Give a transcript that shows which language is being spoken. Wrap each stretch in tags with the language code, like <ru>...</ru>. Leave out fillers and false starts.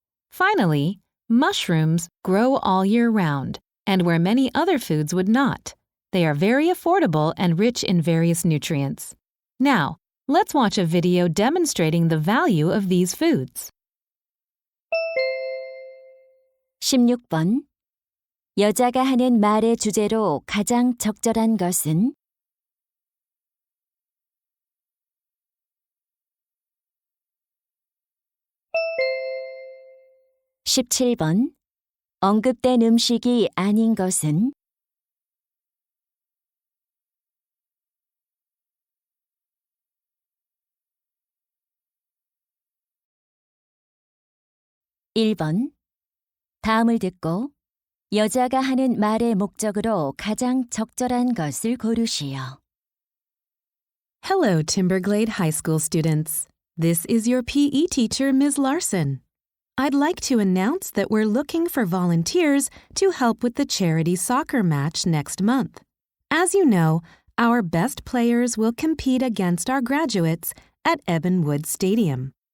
<en>Finally, mushrooms grow all year round, and where many other foods would not. They are very affordable and rich in various nutrients. Now, let's watch a video demonstrating the value of these foods.</en> <ko>16번. 여자가 하는 말의 주제로 가장 적절한 것은 17번. 언급된 음식이 아닌 것은 1번. 다음을 듣고 여자가 하는 말의 목적으로 가장 적절한 것을 고르시오.</ko> <en>Hello, Timberglade High School students. This is your PE teacher, Ms. Larson. I'd like to announce that we're looking for volunteers to help with the charity soccer match next month. As you know, our best players will compete against our graduates at Ebenwood Stadium.</en>